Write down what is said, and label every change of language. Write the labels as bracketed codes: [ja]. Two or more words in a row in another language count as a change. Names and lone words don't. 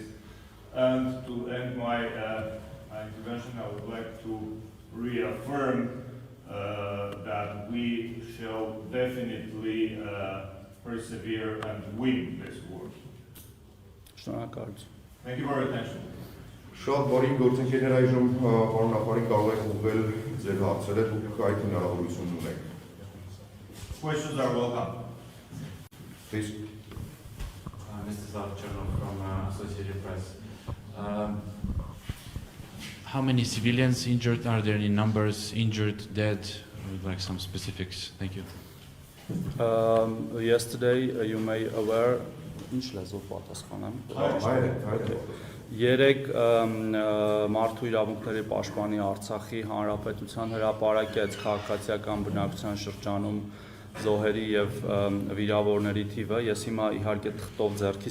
[en] And to end my intervention, I would like to reaffirm that we shall definitely persevere and win this war. Thank you for your attention. [hy] Շատ բարի գործընկերներ այժմ պարոն նախարարին կարող եք ուղղել ձեր հարցերը, դուք այդ հնարավորությունն ունեք։ [en] Questions are welcome. Please. Mr. Zavcharov from Associated Press. How many civilians injured? Are there any numbers injured, dead? I would like some specifics. Thank you. Yesterday, you may aware. [hy] Ինչ լեզվով պատասխանեմ։ Երեք մարդու իրավունքների պաշտպանի Արցախի Հանրապետության հրապարակեց քաղաքացիական բնակության շրջանում զոհերի եւ վիրավորների թիվը։ Ես հիմա իհարկե թղթով ձեռքից